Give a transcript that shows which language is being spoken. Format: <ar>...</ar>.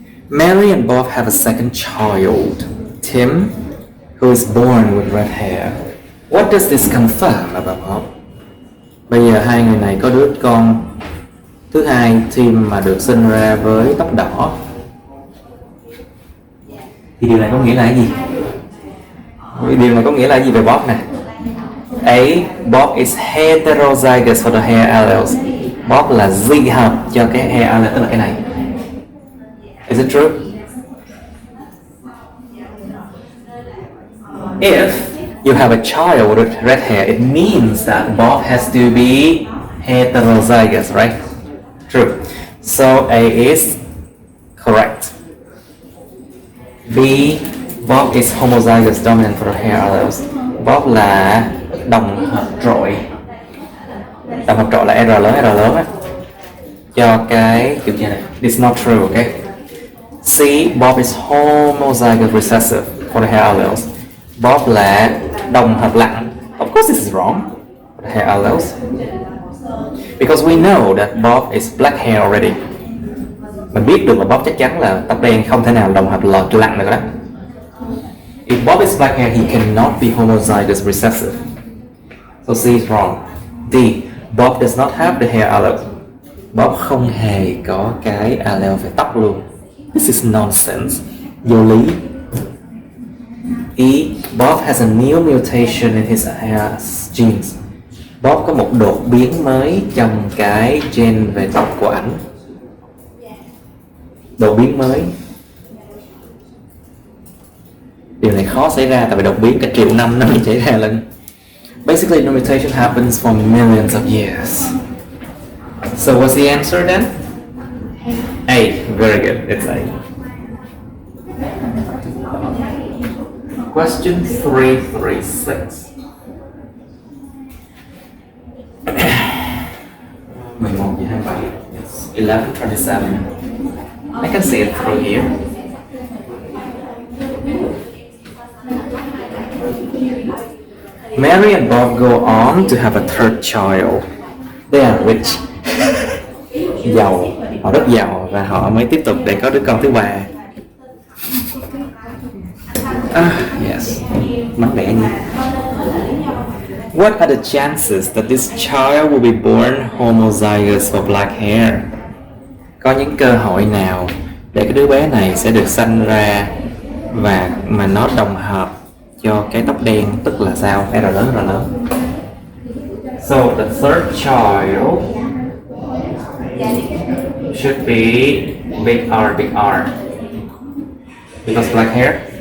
<en>Mary and Bob have a second child, Tim, who is born with red hair. What does this confirm about Bob?</en> <vi>Bây giờ hai người này có đứa con thứ hai, Tim, mà được sinh ra với tóc đỏ. Thì điều này có nghĩa là gì? Điều này có nghĩa là gì về Bob nè?</vi> <en>A. Bob is heterozygous for the hair alleles.</en> <vi>Bob là dị hợp cho cái</vi> <en>hair allele,</en> <vi>tức là cái này.</vi> <en>Is it true? If you have a child with red hair, it means that Bob has to be heterozygous, right? True. So A is correct. B. Bob is homozygous dominant for the hair alleles.</en> <vi>Bob là đồng hợp trội. Đồng hợp trội là R lớn á. Cho cái kiểu như này.</vi> <en>It's not true, okay? C. Bob is homozygous recessive for the hair alleles.</en> <vi>Bob là đồng hợp lặng.</vi> <en>Of course this is wrong. For the hair alleles. Because we know that Bob is black hair already.</en> <vi>Mình biết được là Bob chắc chắn là tóc đen, không thể nào đồng hợp lặng được đó.</vi> <en>If Bob is black hair, he cannot be homozygous recessive. So C is wrong. D. Bob does not have the hair allele.</en> <vi>Bob không hề có cái allele về tóc luôn.</vi> <en>This is nonsense.</en> <vi>Vô lý.</vi> <en>E. Bob has a new mutation in his hair genes.</en> <vi>Bob có một đột biến mới trong cái gen về tóc của ảnh. Đột biến mới. Điều này khó xảy ra tại vì đột biến cả triệu năm nó mới xảy ra lần.</vi> <en>Basically, no mutation happens for millions of years. So what's the answer then? A. Very good. It's A. Question 336. 11:27. It's 11:27. I can see it through here. Mary and Bob go on to have a third child. They are rich.</en> <vi>Giàu, họ rất giàu và họ mới tiếp tục để có đứa con thứ ba.</vi> <en>Yes,</en> <vi>mắc đẻ nhỉ.</vi> <en>What are the chances that this child will be born homozygous for black hair?</en> <vi>Có những cơ hội nào để cái đứa bé này sẽ được sanh ra và mà nó đồng hợp cho cái tóc đen, tức là sao? R lớn, R lớn.</vi> <en>So the third child should be big R because black hair.</en>